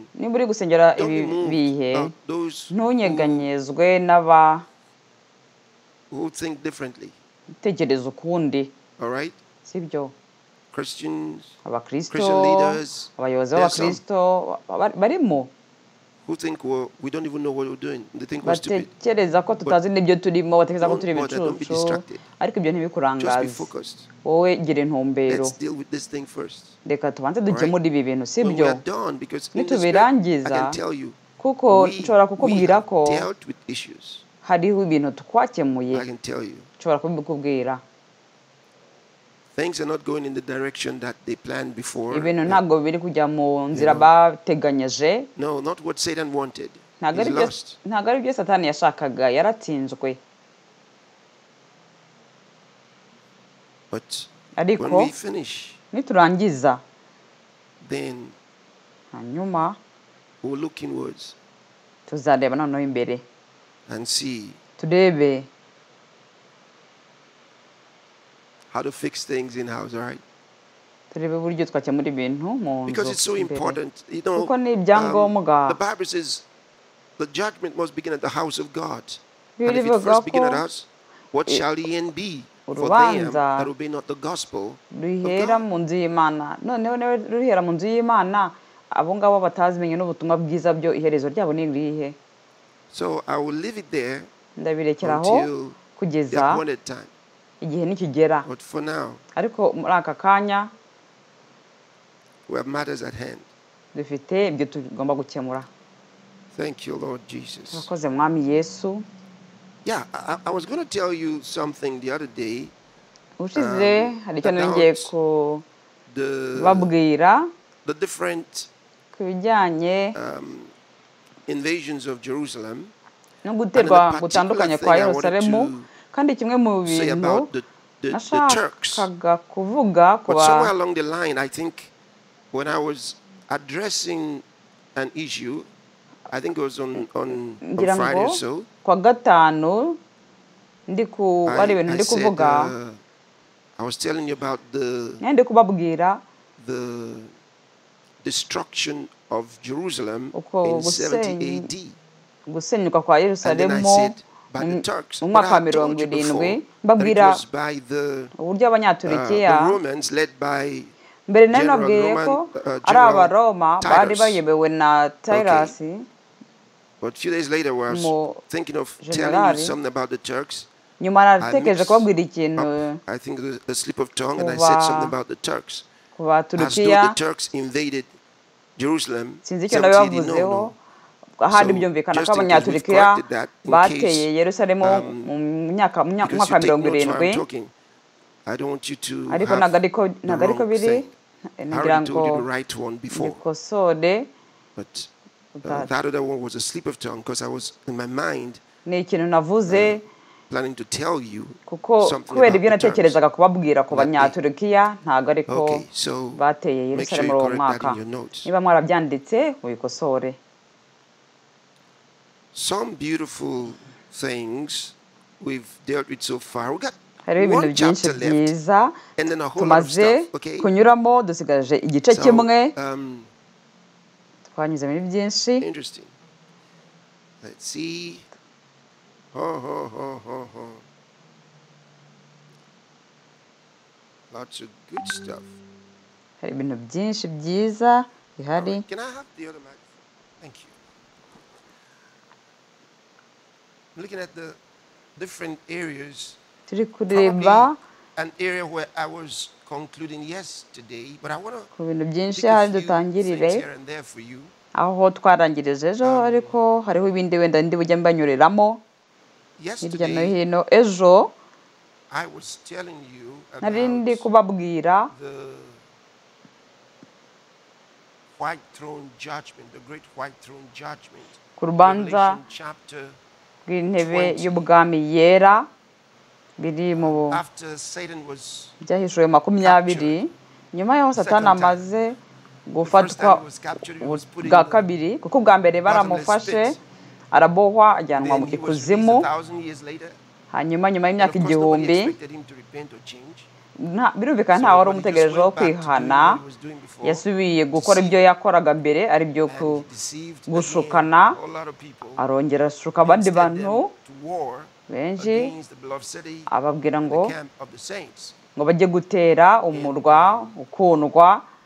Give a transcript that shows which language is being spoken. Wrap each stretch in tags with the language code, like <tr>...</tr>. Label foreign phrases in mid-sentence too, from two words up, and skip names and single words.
<rw>niba uri gusengera</rw> <en>don't</en> <rw>ibi</rw> <en>be moved</en> <rw>bihe</rw> <en>about those</en> <rw>ntunyeganyezwe</rw> <en>who think differently.</en> <rw>n'abatekereza ukundi.</rw> <en>All right?</en> <rw>Sibyo?</rw> <en>Christian</en> <rw>Abakristo,</rw> <en>leaders,</en> <rw>abayobozi</rw> <en>there are some</en> <rw>b'Abakristo barimo</rw> <en>who think we don't even know what we're doing. They think we're stupid.</en> <rw>batekereza ko tutazi n'ibyo turimo, batekereza ko turi</rw> <en>Don't be</en> <rw>ibicucu,</rw> <en>distracted.</en> <rw>ariko ibyo</rw> <en>Just be</en> <rw>ntibikurangaze.</rw> <en>focused.</en> <rw>Wowe gira intumbero.</rw> <en>Let's deal with this thing first.</en> <rw>Reka tubanze dukemure ibi bintu.</rw> <en>When we</en> <rw>Sibyo?</rw> <en>are done, because in the spirit, I</en> <rw>Nitubirangiza</rw> <en>can tell you,</en> <rw>kuko</rw> <en>we</en> <rw>nshobora kukubwira</rw> <en>have</en> <rw>ko</rw> <en>dealt with issues.</en> <rw>hariho ibintu twakemuye.</rw> <en>I can tell you.</en> <rw>Nshobora kubikubwira.</rw> <en>Things are not going in the direction that they planned before.</en> <rw>Ibintu ntabwo biri kujya mu nzira bateganyeje.</rw> <en>No, not what Satan wanted.</en> <rw>Ntabwo</rw> <en>He's lost.</en> <rw>ari byo Satani yashakaga, yaratsinzwe.</rw> <en>But</en> <rw>Ariko</rw> <en>when we finish,</en> <rw>niturangiza</rw> <en>then</en> <rw>hanyuma</rw> <en>we'll look inwards</en> <rw>tuzareba noneho imbere</rw> <en>and see</en> <rw>turebe</rw> <en>how to fix things in house, all right?</en> <rw>turebe uburyo twakemura ibintu mu</rw> <en>Because it's so</en> <rw>nzu</rw> <en>important. You know,</en> <rw>kuko ni ibyangombwa.</rw> <en>the Bible says the judgment must begin at the house of God. And</en> <rw>Bibiri</rw> <en>if it</en> <rw>bivuga</rw> <en>first begin</en> <rw>ko</rw> <en>at us, what shall the end be for them</en> <rw>urubanza</rw> <en>that obey not the gospel of</en> <rw>ruhera</rw> <en>God?</en> <rw>mu nzu y'Imana. Noneho ruhera mu nzu y'Imana, abo ngabo batazimenye n'ubutumwa bwiza byo iherezo ryabo ni irihe?</rw> <en>So I will leave it there</en> <rw>Ndabirekeraho</rw> <en>until the</en> <rw>kugeza</rw> <en>appointed time.</en> <rw>igihe nikigera.</rw> <en>But for now,</en> <rw>Ariko muri aka kanya</rw> <en>we have matters at hand.</en> <rw>dufite ibyo tugomba gukemura.</rw> <en>Thank you, Lord Jesus.</en> <rw>Urakoze Mwami Yesu.</rw> <en>Yeah, I was going to tell you something the other day.</en> <rw>Ushize hari icyo ngiye kubabwira</rw> <en>The different</en> <rw>ku bijyanye</rw> <en>invasions of Jerusalem.</en> <rw>no guterwa gutandukanye kwa Yerusalemu, kandi kimwe mu bintu nashakaga kuvuga</rw> <en>But somewhere along the line, I think when I was addressing an issue, I think it was on Friday or so,</en> <rw>kwa gatanu ari ibintu ndi kuvuga,</rw> <en>I was telling you about</en> <rw>ndi kubabwira</rw> <en>the destruction of Jerusalem</en> <rw>uko</rw> <en>in 70 AD.</en> <rw>gusenyuka kwa</rw> <en>And then I</en> <rw>Yerusalemu</rw> <en>said, by the Turks.</en> <rw>mu</rw> <en>But</en> <rw>mwaka wa</rw> <en>I told you</en> <rw>70</rw> <en>before that it</en> <rw>mbabwira</rw> <en>was by</en> <rw>uburyo</rw> <en>the</en> <rw>abanyaturikiya</rw> <en>Romans led by</en> <rw>mbere nari</rw> <en>General</en> <rw>nabwiye ko</rw> <en>Roman</en> <rw>ari</rw> <en>General</en> <rw>abaroma bari</rw> <en>Titus.</en> <rw>bayobewe na Titus</rw> <en>But a few days later, I was</en> <rw>mu</rw> <en>thinking of telling you</en> <rw>generali</rw> <en>something about the Turks.</en> <rw>nyuma natekereje kubabwira ikintu</rw> <en>I think the slip of tongue, and I</en> <rw>kuva</rw> <en>said something about the Turks.</en> <rw>ku</rw> <en>As though the</en> <rw>baturukiya</rw> <en>Turks invaded Jerusalem</en> <rw>sinzi icyo</rw> <en>70 AD.</en> <rw>nabibavuzeho</rw> <en>No.</en> <rw>ahandi</rw> <en>So,</en> <rw>byumvikana ko</rw> <en>just in case we've</en> <rw>abanyaturikiya</rw> <en>corrected that, in</en> <rw>bateye</rw> <en>case,</en> <rw>Yerusalemu mu mwaka</rw> <en>because</en> <rw>wa</rw> <en>you take notes while</en> <rw>70</rw> <en>I'm talking, I don't want you to</en> <rw>ariko</rw> <en>have</en> <rw>ntabwo</rw> <en>the</en> <rw>ariko</rw> <en>wrong</en> <rw>biri</rw> <en>thing. I</en> <rw>ngira</rw> <en>already told you</en> <rw>ngo</rw> <en>the right one before,</en> <rw>bikosore</rw> <en>but that other one was a slip of tongue because I was in my mind</en> <rw>ni ikintu navuze</rw> <en>planning to tell you</en> <rw>kuko</rw> <en>something</en> <rw>kubera ibyo</rw> <en>about the Turks.</en> <rw>natekerezaga kubabwira ku</rw> <en>that day.</en> <rw>banyaturikiya ntabwo ariko</rw> <en>Okay, so</en> <rw>bateye</rw> <en>make sure</en> <rw>Yerusalemu</rw> <en>you</en> <rw>muri uwo</rw> <en>correct that</en> <rw>mwaka</rw> <en>in your notes.</en> <rw>niba mwarabyanditse mubikosore</rw> <en>Some beautiful things we've dealt with so far. We got</en> <rw>hariho ibintu</rw> <en>one</en> <rw>byinshi</rw> <en>chapter left,</en> <rw>byiza</rw> <en>and then a whole lot of</en> <rw>tumaze</rw> <en>stuff. Okay.</en> <rw>kunyuramo dusigaje igice</rw> <en>So,</en> <rw>kimwe twanyuze muri byinshi</rw> <en>interesting. Let's see. Lots of good stuff.</en> <rw>hari ibintu byinshi byiza bihari</rw> <en>Alright, can I have the other mic? Thank you. I'm looking at the different areas.</en> <rw>turi kureba</rw> <en>An area where I was concluding yesterday, but I want</en> <rw>ku bintu</rw> <en>to</en> <rw>byinshi</rw> <en>pick a</en> <rw>hari</rw> <en>few</en> <rw>dutangirire</rw> <en>things here and there for you.</en> <rw>aho twarangirije ejo ariko hariho ibindi wenda ndi bujye mbanyuriramo hirya no</rw> <en>Yesterday,</en> <rw>hino ejo</rw> <en>I was telling you</en> <rw>nari ndi</rw> <en>about</en> <rw>kubabwira</rw> <en>the white throne judgment, the great white throne judgment.</en> <rw>ku rubanza</rw> <en>Revelation chapter</en> <rw>rw'intebe</rw> <en>20.</en> <rw>y'ubwami yera biri mu</rw> <en>After Satan was</en> <rw>byahishuwe 20 nyuma y'aho satani amaze gufatwa bwa kabiri kuko ubwa mbere baramufashe arabohwa ajyanwa mu ikuzimu hanyuma nyuma y'imyaka 1000 birumvikana nta wari umutegerejeho kwihana yasubiye gukora ibyo yakoraga mbere ari byo gushukana arongera ashuka abandi bantu benshi ababwira ngo bajye gutera umurwa ukundwa</rw>